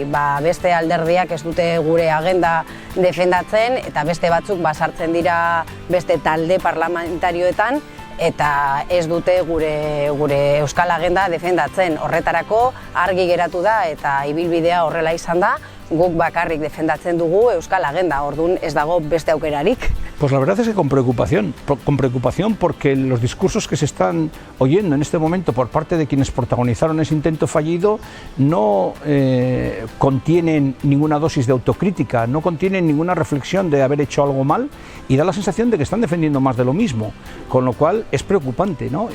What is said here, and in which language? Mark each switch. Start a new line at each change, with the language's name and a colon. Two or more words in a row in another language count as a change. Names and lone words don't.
Basque: Beste alderdiak ez dute gure agenda defendatzen, eta beste batzuk sartzen dira beste talde parlamentarioetan, eta ez dute gure Euskal Agenda defendatzen. Horretarako argi geratu da eta ibilbidea horrela izan da, guk bakarrik defendatzen dugu Euskal Agenda, orduan ez dago beste aukerarik.
Spanish: Pues la verdad es que con preocupación porque los discursos que se están oyendo en este momento por parte de quienes protagonizaron ese intento fallido no contienen ninguna dosis de autocrítica, no contienen ninguna reflexión de haber hecho algo mal y da la sensación de que están defendiendo más de lo mismo, con lo cual es preocupante, ¿no?